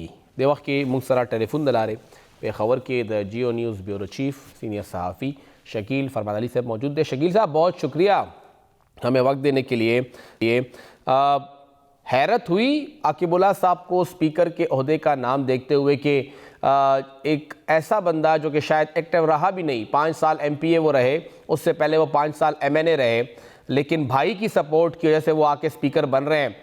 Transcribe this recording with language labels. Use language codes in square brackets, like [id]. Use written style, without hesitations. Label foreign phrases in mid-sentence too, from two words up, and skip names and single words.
[ps] د وخت کې موږ سره ټلیفون د لارې پېښور کې د جیو نیوز [en] bureau chief [ps] سینئر صحافی شکیل فرماد علی صاحب [ur] موجود تھے. شکیل صاحب بہت شکریہ ہمیں وقت دینے کے لیے. حیرت ہوئی عاقب اللہ صاحب کو اسپیکر کے عہدے کا نام دیکھتے ہوئے کہ ایک ایسا بندہ جو کہ شاید ایکٹیو رہا بھی نہیں، 5 سال ایم پی اے وہ رہے، اس سے پہلے وہ 5 سال ایم این اے رہے، لیکن بھائی کی سپورٹ کی وجہ سے وہ آ کے اسپیکر بن رہے ہیں.